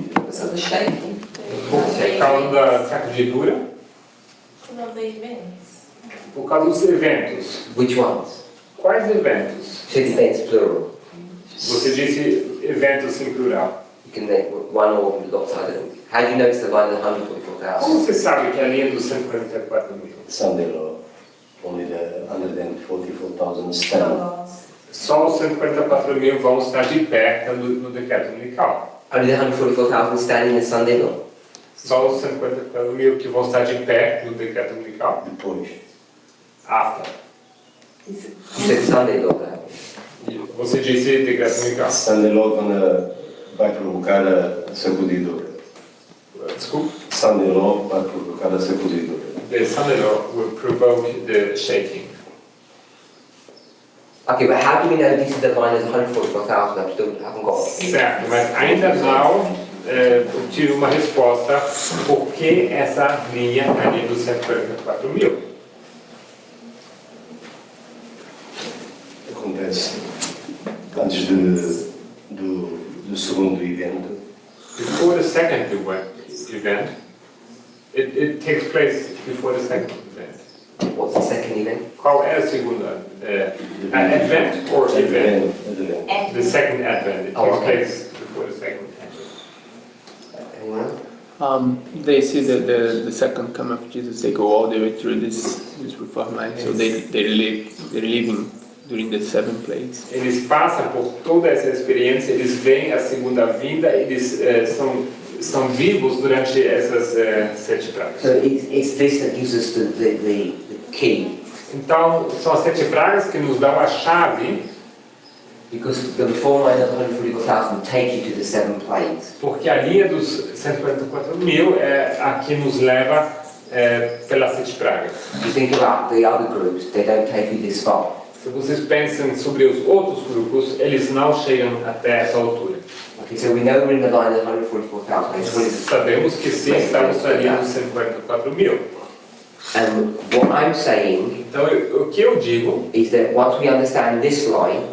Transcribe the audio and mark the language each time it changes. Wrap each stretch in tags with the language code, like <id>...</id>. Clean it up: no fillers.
<en>So the shaking.</en> <pt>Por causa da sacudidura,</pt> <en>One of the events.</en> <pt>por causa dos eventos.</pt> <en>Which ones?</en> <pt>Quais eventos?</pt> <en>Should events plural.</en> <pt>Você disse eventos em plural.</pt> <en>You can make one or lots of them. How do you know it's the line of the 144,000?</en> <pt>Como você sabe que é a linha dos 144 mil?</pt> <en>Sunday law, only the 144,000 stand.</en> <pt>Só os 144 mil vão estar de pé no decreto dominical.</pt> <en>Only the 144,000 standing in Sunday law.</en> <pt>Só os 144 mil que vão estar de pé no decreto dominical. Depois,</pt> <en>After. You said Sunday law there.</en> <pt>Você disse decreto dominical. Sunday law vai provocar a sacudidura. Desculpe. Sunday law vai provocar a sacudidura.</pt> <en>The Sunday law will provoke the shaking. Okay, but how do we know this is the line of the 144,000? I still haven't got it.</en> <pt>Certo, mas ainda não tive uma resposta por que essa linha é a linha dos 144 mil. Acontece antes do segundo evento.</pt> <en>Before the second event, it takes place before the second event. What's the second event?</en> <pt>Qual é a segunda?</pt> <en>Advent or event? Advent. The second advent. It Oh, takes okay. place before the second advent. Anyone else? They see the second coming of Jesus. They go all the way through this reform line. So they're living during the 7 plagues.</en> <pt>Eles passam por toda essa experiência, eles veem a segunda vinda, eles estão vivos durante essas 7 pragas.</pt> <en>So it's this that gives us the key.</en> <pt>Então, são as 7 pragas que nos dão a chave,</pt> <en>Because the reform line of 144,000 take you to the 7 plagues.</en> <pt>porque a linha dos 144.000 é a que nos leva pelas 7 pragas.</pt> <en>If you think about the other groups, they don't take you this far.</en> <pt>Se vocês pensam sobre os outros grupos, eles não chegam até essa altura.</pt> <en>Okay, so we know we're in the line of 144,000. I just wanted to-</en> <pt>Sabemos que sim, estamos ali nos 144.000.</pt> <en>And what I'm saying</en> <pt>Então, o que eu digo</pt> <en>is that once we understand this line,</en>